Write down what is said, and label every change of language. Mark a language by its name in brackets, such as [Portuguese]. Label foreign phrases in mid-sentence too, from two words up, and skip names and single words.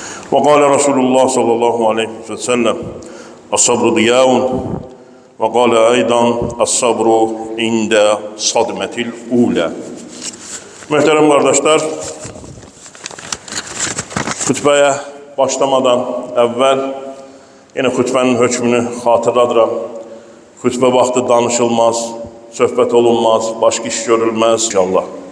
[Arabic] وقال رسول الله صلى الله عليه وسلم الصبر ضياء وقال أيضا الصبر عند صدمة الأولى. [Azerbaijani] Möhtərəm qardaşlar, xütbəyə başlamadan əvvəl yenə xütbənin hökmünü xatırladıram. Xütbə vaxtı danışılmaz, söhbət olunmaz, başqa iş görülməz inşallah.